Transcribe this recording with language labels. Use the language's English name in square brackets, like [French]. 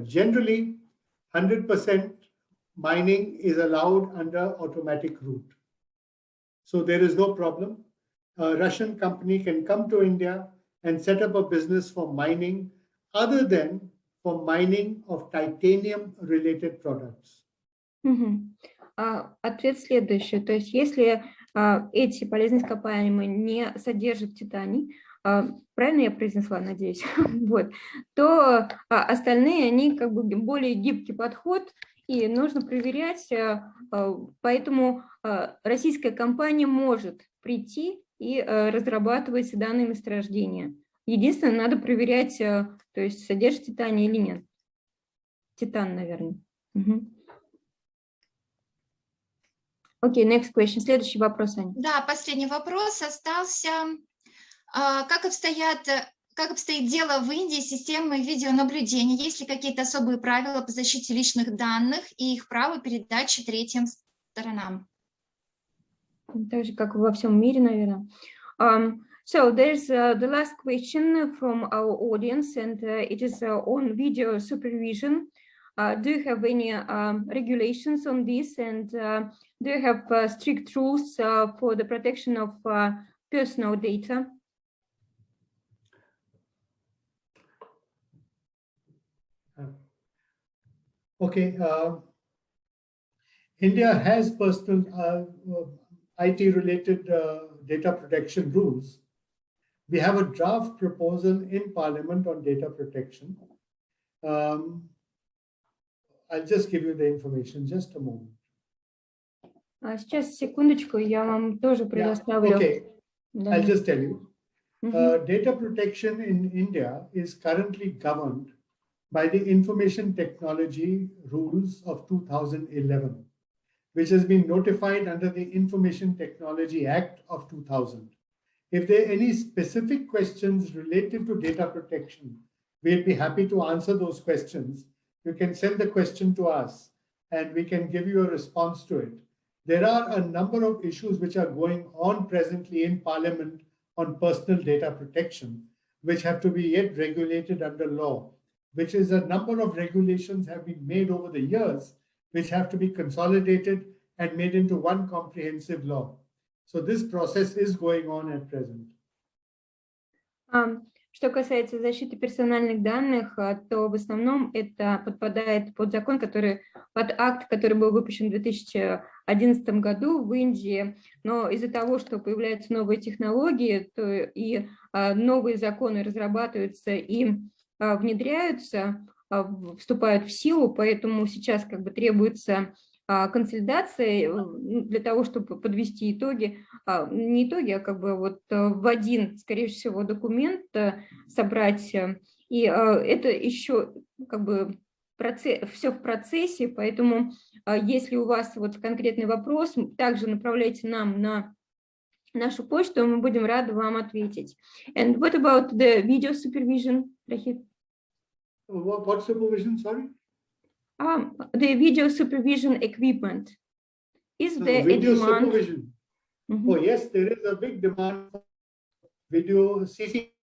[English] Generally, 100% mining is allowed under automatic route. So there is no problem. A Russian company can come to India and set up a business for mining other than for mining of titanium-related products. [Russian] Ответ следующий. То есть если эти полезные ископаемые не содержат титаний, правильно я произнесла, надеюсь, вот, то остальные, они как бы более гибкий подход, и нужно проверять, поэтому российская компания может прийти и разрабатывать данные месторождения. Единственное, надо проверять, то есть содержит титаний или нет. Титан, наверное. [English] Окей, next question. [Russian] Следующий вопрос, Аня. Да, последний вопрос остался. Как обстоит дело в Индии с системой видеонаблюдения? Есть ли какие-то особые правила по защите личных данных и их права передачи третьим сторонам? Так же, как во всем мире, наверное. [English] So there's the last question from our audience, and it is on video supervision. Do you have any regulations on this, and do you have strict rules for the protection of personal data? Okay, India has personal IT-related data protection rules. We have a draft proposal in Parliament on data protection. I'll just give you the information, just a moment. [Russian] Сейчас, секундочку, я вам тоже предоставлю. [English] Okay, I'll just tell you. Data protection in India is currently governed by the Information Technology Rules of 2011, which has been notified under the Information Technology Act of 2000. If there are any specific questions related to data protection, we'll be happy to answer those questions. You can send the question to us and we can give you a response to it. There are a number of issues which are going on presently in Parliament on personal data protection, which have to be yet regulated under law, which is a number of regulations have been made over the years, which have to be consolidated and made into one comprehensive law. So this process is going on at present. [Russian] Что касается защиты персональных данных, то в основном это подпадает под закон, под акт, который был выпущен в 2011 году в Индии. Но из-за того, что появляются новые технологии, то и новые законы разрабатываются и внедряются, вступают в силу, поэтому сейчас как бы требуется консолидации, для того, чтобы подвести итоги, не итоги, а как бы вот в один, скорее всего, документ собрать. И это еще как бы все в процессе, поэтому если у вас вот конкретный вопрос, также направляйте нам на нашу почту, мы будем рады вам ответить. [English] And what about the video supervision, Рохит? What supervision, sorry? The video supervision equipment. Is there Video a demand? supervision. Oh, yes, there is a big demand for video CC.